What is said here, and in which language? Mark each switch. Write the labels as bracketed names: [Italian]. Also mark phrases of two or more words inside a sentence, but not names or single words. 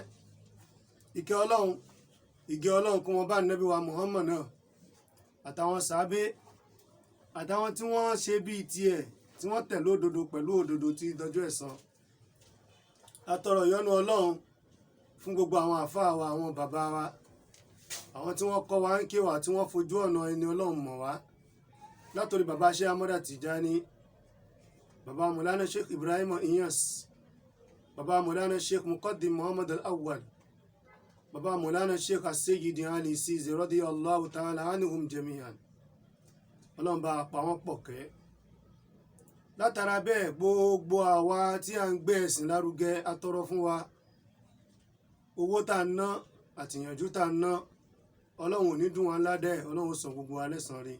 [Yoruba] Ìkẹ́ Ọlọ́run kó wọn bá ànábì wa Muhammad náà àtàwọn sàábé àtàwọn tí wọ́n ṣe bíi tiẹ̀ tí wọ́n tẹ̀lé òdodo pẹ̀lú òdodo tí dọjọ́ ẹ̀san. Atọrọ ìyọ́nú Ọlọ́run fún gbogbo àwọn àfáà wa, àwọn bàbá wa, àwọn tí wọ́n kọ́ wa ń ké wa, tí wọ́n fojú ọ̀nà ẹni Ọlọ́run mọ̀ wá, látòrí bàbá Sheikh Ahmad Tijani, bàbá Maulana Sheikh Ibrahim Inyas, bàbá Maulana Sheikh Muqaddim Muhammad Al-Awwal, bàbá Maulana Sheikh As-Sayyidi Ali Sizi [Arabic] رضي الله تعالى عنهم جميعا. [Yoruba] Ọlọ́run bá pa wọ́n pọ̀ kẹ́. Látara bẹ́ẹ̀, gbogbo àwa tí a ń gbé ẹ̀sìn lárugẹ, atọrọ fún wa owó tá ń ná àtìyànjú tá ń ná, Ọlọ́run ò ní dùn wá ládẹ́, Ọlọ́run san gbogbo wa lẹ́san rí.